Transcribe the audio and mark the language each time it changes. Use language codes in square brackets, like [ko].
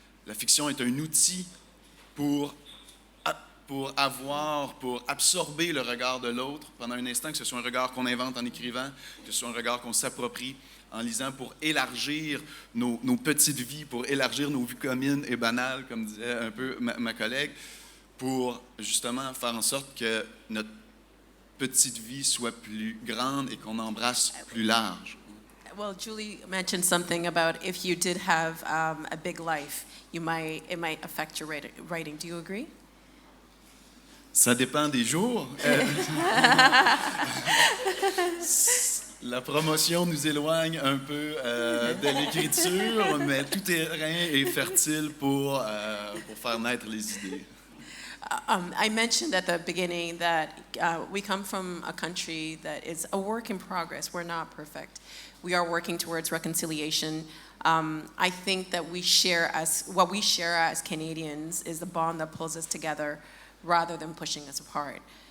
[fr] La fiction est un outil pour absorber le regard de l'autre pendant un instant, que ce soit un regard qu'on invente en écrivant, que ce soit un regard qu'on s'approprie en lisant, pour élargir nos petites vies, pour élargir nos vies communes et banales, comme disait un peu ma collègue, pour justement faire en sorte que notre petite vie soit plus grande et qu'on embrasse plus large. [en] Well, Julie mentioned something about if you did have a big life, it might affect your writing. Do you agree? [fr] Ça dépend des jours. La promotion nous éloigne un peu de l'écriture, mais tout terrain est fertile pour faire naître les idées. [en] I mentioned at the beginning that we come from a country that is a work in progress. We're not perfect. We are working towards reconciliation. I think that what we share as Canadians is the bond that pulls us together rather than pushing us apart.